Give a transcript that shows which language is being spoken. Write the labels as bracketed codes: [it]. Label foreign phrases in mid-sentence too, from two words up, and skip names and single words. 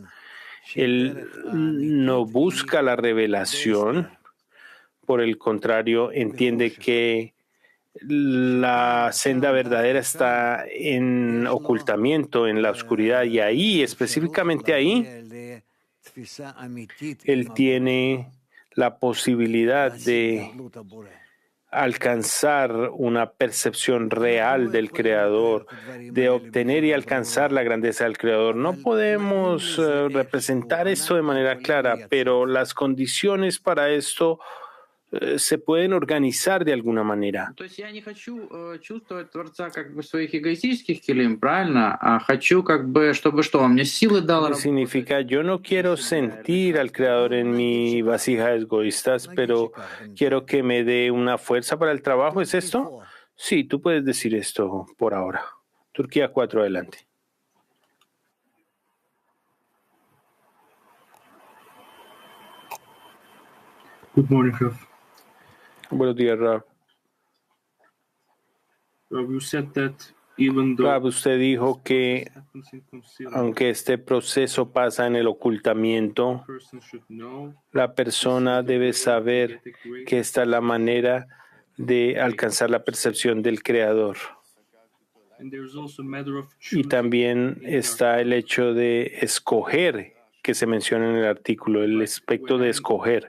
[es] Él no busca la revelación, por el contrario, entiende que la senda verdadera está en ocultamiento, en la oscuridad, y ahí, específicamente ahí, él tiene la posibilidad de alcanzar una percepción real del Creador, de obtener y alcanzar la grandeza del Creador. No podemos representar esto de manera clara, pero las condiciones para esto se pueden organizar de alguna manera. [ru] То есть я не хочу чувствовать Творца как бы своих эгоистических килим, правильно? А хочу как бы, чтобы что, он мне силы дал. [es] Significa, yo no quiero sentir al Creador en mi vasija egoístas, pero quiero que me dé una fuerza para el trabajo. ¿Es esto? Sí, tú puedes decir esto por ahora. Turquía 4, adelante. [en] Good morning, Raf. [es] Buenos días, Rab. [en] You said that even though [es] Rab, usted dijo que aunque este proceso pasa en el ocultamiento, la persona debe saber que esta es la manera de alcanzar la percepción del Creador. Y también está el hecho de escoger, que se menciona en el artículo, el aspecto de escoger.